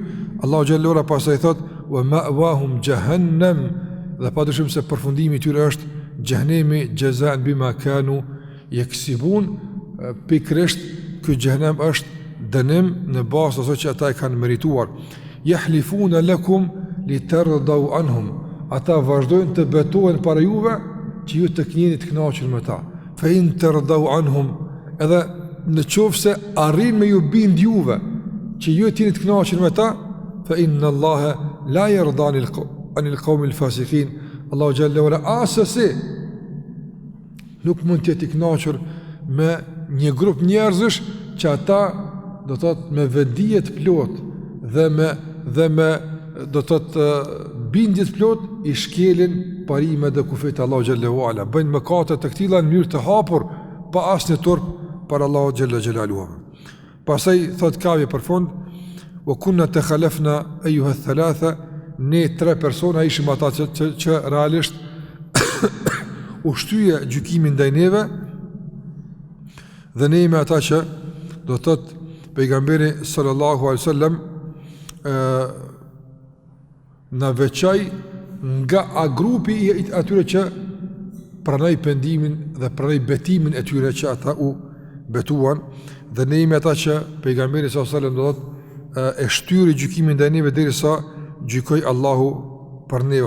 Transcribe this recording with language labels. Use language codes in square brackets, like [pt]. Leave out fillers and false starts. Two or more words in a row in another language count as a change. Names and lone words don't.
[sq] Allahu xhallahu ora pastaj thot [ar] ومأواهم جهنم, [sq] dhe padyshim se përfundimi i tyre është xhehenemi [ar] جزاء بما كانوا يكسبون. [sq] Pikërisht ky xhehenem është dënim në bazë asaj që ata e kanë merituar. [ar] يحلفون لكم لترضوا عنهم, [sq] ata vazhdojnë të betohen para juve që ju të jeni të kënaqur me ta. [ar] فإن ترضوا عنهم, [sq] edhe në qoftë se arrin me ju bind juve që ju të jeni të kënaqur me ta, [ar] فإن الله لا يرضى عن القوم الفاسقين. [sq] Allahu xhallahu ala asasi nuk mund të jetë i kënaqur me një grup njerëzish që ata do të thotë me vetdije të plot dhe me do të thotë bindje të plot i shkelin parimet dhe kufit të Allahu xhallahu ala, bëjnë mëkate të këtilla në mënyrë të hapur pa asnjë turp për Allahu xhallahu xhelaluhu. Pastaj thot Kavi për fund, [ar] وكنا تخلفنا أيها الثلاثة, [sq] ne tre persona ishim ata që realisht u shtyje gjykimin ndaj neve, dhe ne jemi ata që do të thotë pejgamberi [ar] صلى الله عليه وسلم [sq] na veçaj nga grupi i atyre që pranoi pendimin dhe pranoi betimin e tyre që ata u betuan, dhe ne jemi ata që pejgamberi [ar] صلى الله عليه وسلم [sq] do të e shtyri gjykimin ndaj neve derisa gjykoi Allahu për neve.